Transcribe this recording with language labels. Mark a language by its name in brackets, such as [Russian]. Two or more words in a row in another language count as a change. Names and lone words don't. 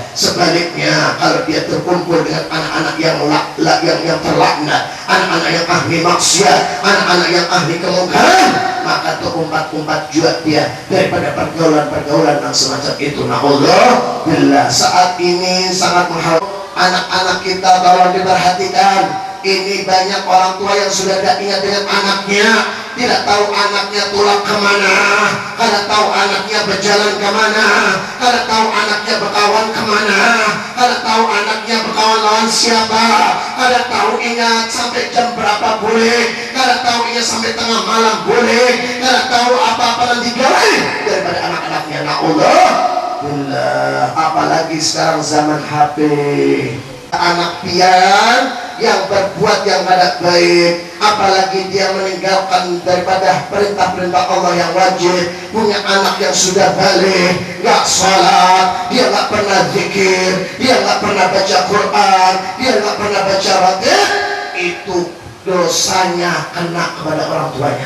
[Indonesian] Sebaliknya, kalau dia terkumpul dengan anak-anak yang terlaknat, anak-anak yang ahli maksiat, anak-anak yang ahli kemungkaran, maka terumpat-umpat juga dia daripada pergaulan-pergaulan yang semacam itu. Naudzubillah. Saat ini sangat mengharap anak-anak kita tolong diperhatikan. Ini banyak orang tua yang sudah tidak ingat dengan anaknya, tidak tahu anaknya pulang kemana, [Banjar] kada tahu anaknya berjalan kemana, kada tahu anaknya berkawan kemana, kada tahu anaknya berkawan lawan siapa, kada tahu ingat sampai jam berapa boleh, kada tahu ingat sampai tengah malam boleh, kada tahu apa-apa nanti gawe daripada anak-anaknya. [Indonesian] Naudzubillah. Apalagi sekarang zaman HP, anak pian yang berbuat yang tidak baik, apalagi dia meninggalkan daripada perintah-perintah Allah yang wajib, punya anak yang sudah balik, nggak sholat, dia nggak pernah zikir, dia nggak pernah baca Quran, dia nggak pernah baca ratib, itu dosanya kena kepada orang tuanya.